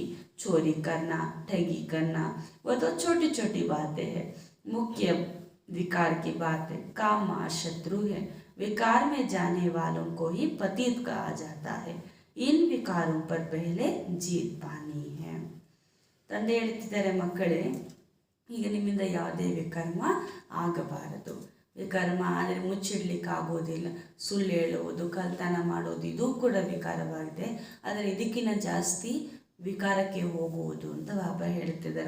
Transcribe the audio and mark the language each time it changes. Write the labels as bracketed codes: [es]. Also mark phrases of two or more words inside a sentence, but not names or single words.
[hi] चोरी करना, ठगी करना वह तो छोटी छोटी बातें हैं. मुख्य विकार की बात है काम महाशत्रु है. विकार में जाने वालों को ही पतित कहा जाता है. इन विकारों पर पहले जीत पानी है. [kn] ತಂದೆ ಹೇಳ್ತಿದ್ದಾರೆ, ಮಕ್ಕಳೇ, ಈಗ ನಿಮ್ಮಿಂದ ಯಾವುದೇ ವಿಕರ್ಮ ಆಗಬಾರದು. ವಿಕರ್ಮ ಆದರೆ ಮುಚ್ಚಿಡ್ಲಿಕ್ಕೆ ಆಗೋದಿಲ್ಲ. ಸುಳ್ಳು ಹೇಳುವುದು, ಕಳ್ತನ ಮಾಡೋದು, ಇದು ಕೂಡ ವಿಕಾರವಾಗಿದೆ. ಆದರೆ ಇದಕ್ಕಿಂತ ಜಾಸ್ತಿ ವಿಕಾರಕ್ಕೆ ಹೋಗುವುದು ಅಂತ ಬಾಬಾ ಹೇಳ್ತಿದ್ದಾರೆ.